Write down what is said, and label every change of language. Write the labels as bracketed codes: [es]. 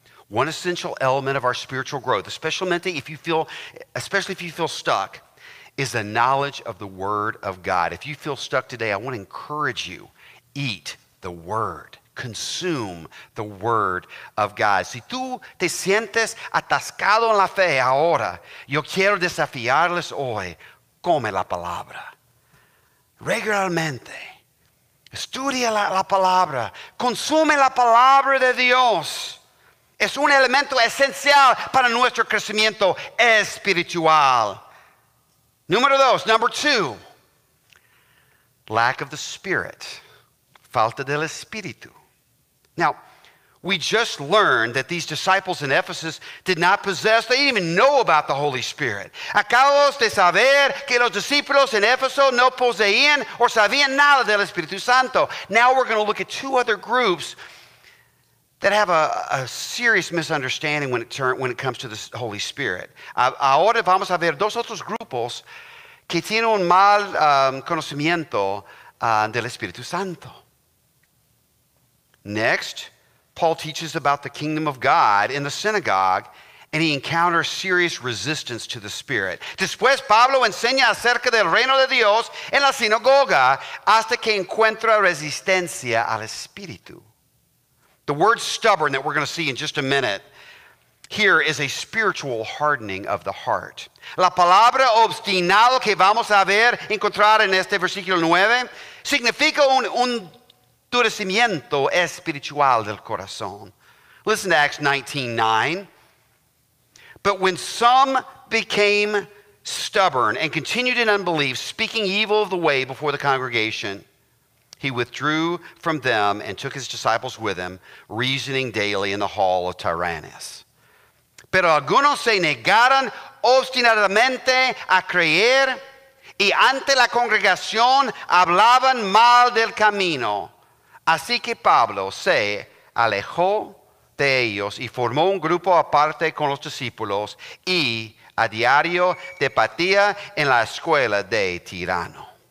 [en] One essential element of our spiritual growth, especially if you feel stuck, is the knowledge of the Word of God. If you feel stuck today, I want to encourage you, eat the Word. Consume the Word of God. [es] Si tú te sientes atascado en la fe ahora, yo quiero desafiarles hoy, come la palabra. Regularmente. Estudia la palabra. Consume la palabra de Dios. Es un elemento esencial para nuestro crecimiento espiritual. [en] Number 2, lack of the Spirit. [es] Falta del Espíritu. [en] Now, We just learned that these disciples in Ephesus did not possess, they didn't even know about the Holy Spirit. [es] Acabamos de saber que los discípulos en Éfeso no poseían o sabían nada del Espíritu Santo. [en] Now we're going to look at two other groups that have a serious misunderstanding when it comes to the Holy Spirit. [es] Ahora vamos a ver dos otros grupos que tienen un mal conocimiento del Espíritu Santo. [en] Next, Paul teaches about the kingdom of God in the synagogue, and he encounters serious resistance to the Spirit. [es] Después, Pablo enseña acerca del reino de Dios en la sinagoga hasta que encuentra resistencia al Espíritu. [en] The word stubborn that we're going to see in just a minute here is a spiritual hardening of the heart. [es] La palabra obstinado que vamos a ver, encontrar en este versículo 9, significa un endurecimiento espiritual del corazón. [en] Listen to Acts 19:9. But when some became stubborn and continued in unbelief, speaking evil of the way before the congregation, he withdrew from them and took his disciples with him, reasoning daily in the hall of Tyrannus. [es] Pero algunos se negaron obstinadamente a creer y ante la congregación hablaban mal del camino. Así que Pablo se alejó de ellos y formó un grupo aparte con los discípulos y a diario debatía en la escuela de Tirano.